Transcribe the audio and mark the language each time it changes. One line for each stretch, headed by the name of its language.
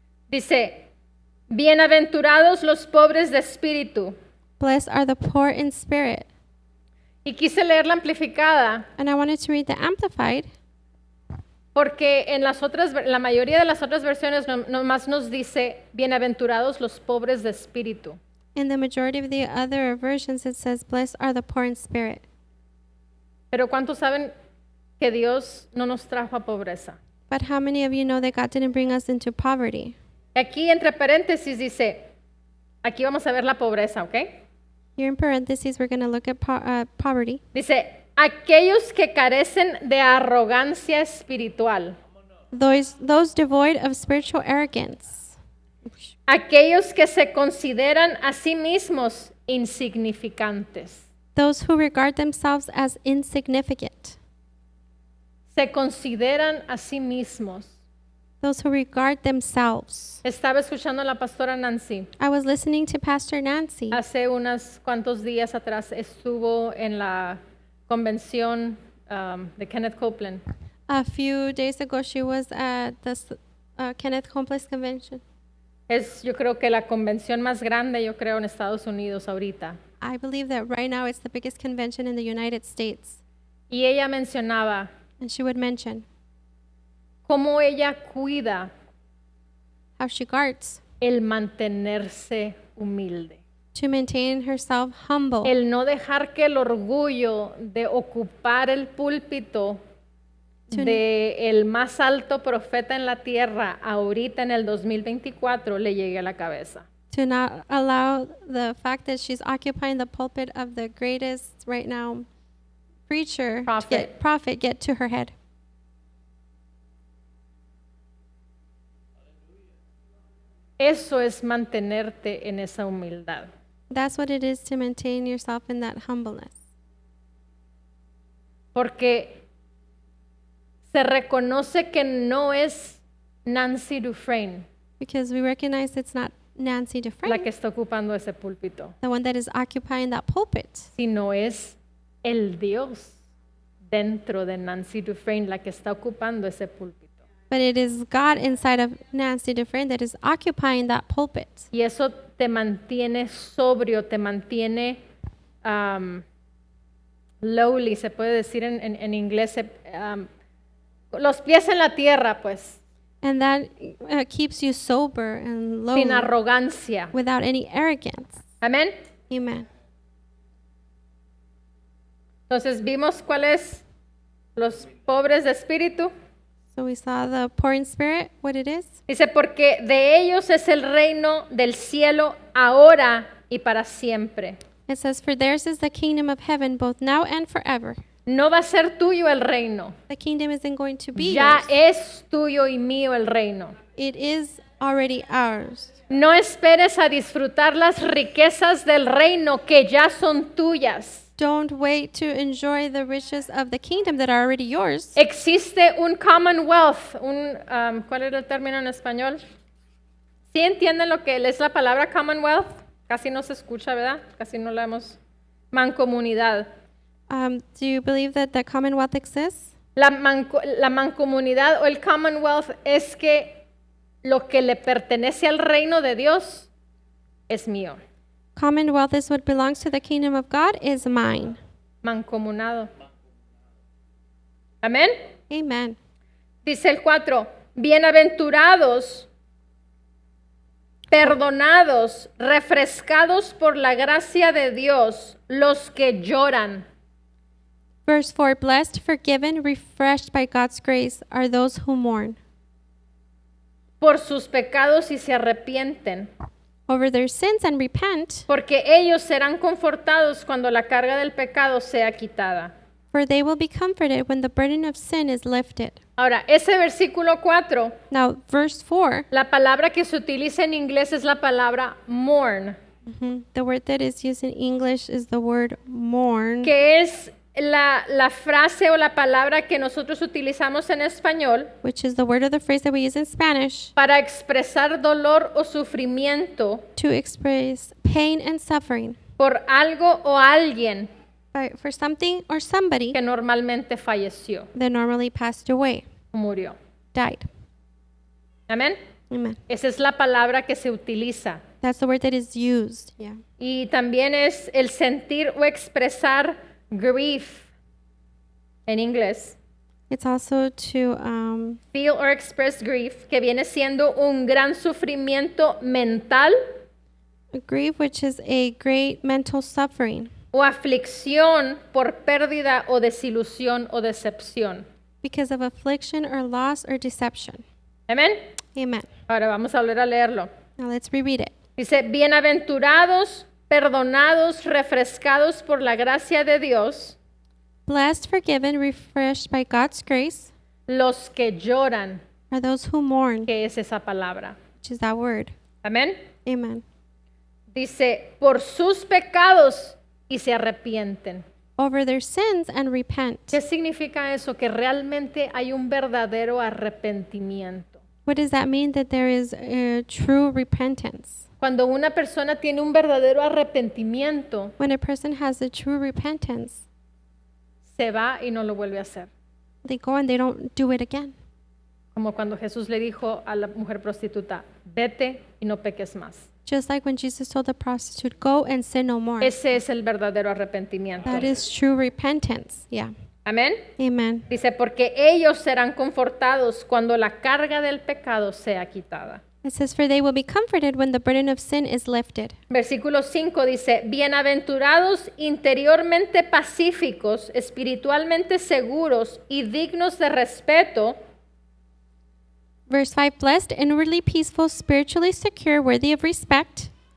Spanish: Dice, bienaventurados los pobres de espíritu,
English: Blessed are the poor in spirit,
Spanish: Y quise leer la amplificada
English: and I wanted to read the Amplified
Spanish: porque en la mayoría de las otras versiones nomás nos dice, bienaventurados los pobres de espíritu.
English: In the majority of the other versions, it says, "Blessed are the poor in spirit."
Spanish: Pero ¿cuántos saben que Dios no nos trajo a pobreza?
English: But how many of you know that God didn't bring us into poverty?
Spanish: Aquí entre paréntesis dice, aquí vamos a ver la pobreza, ¿ok?
English: Here in parentheses, we're going to look at poverty.
Spanish: Dice, aquellos que carecen de arrogancia espiritual,
English: Those devoid of spiritual arrogance.
Spanish: aquellos que se consideran a sí mismos insignificantes.
English: Those who regard themselves as insignificant.
Spanish: Se consideran a sí mismos.
English: Those who regard themselves.
Spanish: Estaba escuchando a la pastora Nancy.
English: I was listening to Pastor Nancy.
Spanish: Hace unos cuantos días atrás estuvo en la convención de Kenneth Copeland.
English: A few days ago, she was at the Kenneth Copeland convention.
Spanish: Es yo creo que la convención más grande, yo creo, en Estados Unidos ahorita.
English: I believe that right now it's the biggest convention in the United States.
Spanish: Y ella mencionaba
English: And she would mention
Spanish: cómo ella cuida
English: how she guards
Spanish: el mantenerse humilde.
English: to maintain herself humble.
Spanish: El no dejar que el orgullo de ocupar el púlpito de el más alto profeta en la tierra ahorita en el 2024 le llegue a la cabeza.
English: To not allow the fact that she's occupying the pulpit of the greatest right now preacher, prophet get to her head.
Spanish: Eso es mantenerte en esa humildad.
English: That's what it is to maintain yourself in that humbleness.
Spanish: Porque se reconoce que no es Nancy Dufresne
English: Because we recognize it's not Nancy
Spanish: la
English: Dufresne,
Spanish: que está ocupando ese púlpito,
English: the one that is occupying that pulpit,
Spanish: sino es el Dios dentro de Nancy Dufresne la que está ocupando ese púlpito.
English: but it is God inside of Nancy Dufresne that is occupying that pulpit.
Spanish: Y eso te mantiene sobrio, te mantiene lowly, se puede decir en inglés, los pies en la tierra, pues,
English: And that keeps you sober and low
Spanish: sin arrogancia.
English: without any arrogance.
Spanish: Amén.
English: Amen.
Spanish: Entonces vimos cuáles los pobres de espíritu.
English: So we saw the poor in spirit, what it is.
Spanish: Dice, porque de ellos es el reino del cielo ahora y para siempre.
English: It says, "For theirs is the kingdom of heaven, both now and forever."
Spanish: No va a ser tuyo el reino.
English: The kingdom isn't going to be
Spanish: Ya
English: yours.
Spanish: es tuyo y mío el reino.
English: It is already ours.
Spanish: No esperes a disfrutar las riquezas del reino que ya son tuyas.
English: Don't wait to enjoy the riches of the kingdom that are already yours.
Spanish: Existe un commonwealth, ¿cuál era el término en español? ¿Sí entienden lo que es la palabra commonwealth? Casi no se escucha, ¿verdad? Casi no la hemos. Mancomunidad.
English: Do you believe that the Commonwealth exists?
Spanish: La mancomunidad o el commonwealth es que lo que le pertenece al reino de Dios es mío.
English: Commonwealth is what belongs to the kingdom of God is mine.
Spanish: Mancomunado. Amén.
English: Amen.
Spanish: Dice el 4, bienaventurados, perdonados, refrescados por la gracia de Dios, los que lloran.
English: Verse 4, "Blessed, forgiven, refreshed by God's grace are those who mourn
Spanish: Por sus pecados y se arrepienten,
English: over their sins and repent,
Spanish: porque ellos serán confortados cuando la carga del pecado sea quitada.
English: for they will be comforted when the burden of sin is lifted."
Spanish: Ahora, ese versículo 4,
English: Now, verse 4,
Spanish: la palabra que se utiliza en inglés es la palabra mourn,
English: the word that is used in English is the word mourn,
Spanish: que es la frase o la palabra que nosotros utilizamos en español
English: which is the word or the phrase that we use in Spanish
Spanish: para expresar dolor o sufrimiento
English: to express pain and suffering
Spanish: por algo o alguien
English: for something or somebody
Spanish: que normalmente falleció,
English: that normally passed away,
Spanish: murió.
English: died.
Spanish: Amén.
English: Amen.
Spanish: Esa es la palabra que se utiliza.
English: That's the word that is used. Yeah.
Spanish: Y también es el sentir o expresar grief en inglés.
English: It's also to Feel or express grief,
Spanish: que viene siendo un gran sufrimiento mental
English: grief, which is a great mental suffering
Spanish: o aflicción por pérdida o desilusión o decepción.
English: because of affliction or loss or deception.
Spanish: Amén.
English: Amen.
Spanish: Ahora vamos a volver a leerlo.
English: Now let's reread it.
Spanish: Dice, bienaventurados, perdonados, refrescados por la gracia de Dios,
English: Blessed, forgiven, refreshed by God's grace
Spanish: los que lloran,
English: are those who mourn,
Spanish: que es esa palabra.
English: which is that word.
Spanish: Amén.
English: Amen.
Spanish: Dice, por sus pecados y se arrepienten.
English: Over their sins and repent.
Spanish: ¿Qué significa eso? Que realmente hay un verdadero arrepentimiento.
English: What does that mean? That there is a true repentance.
Spanish: Cuando una persona tiene un verdadero arrepentimiento,
English: When a person has a true repentance,
Spanish: se va y no lo vuelve a hacer.
English: they go and they don't do it again.
Spanish: Como cuando Jesús le dijo a la mujer prostituta, vete y no peques más.
English: Just like when Jesus told the prostitute, go and sin no more.
Spanish: Ese es el verdadero arrepentimiento.
English: That is true repentance. Yeah.
Spanish: Amén.
English: Amen.
Spanish: Dice, porque ellos serán confortados cuando la carga del pecado sea quitada.
English: It says, for they will be comforted when the burden of sin is lifted.
Spanish: Versículo 5 dice, bienaventurados interiormente pacíficos, espiritualmente seguros y dignos de respeto,
English: Verse 5, blessed, inwardly peaceful, spiritually secure, worthy of respect,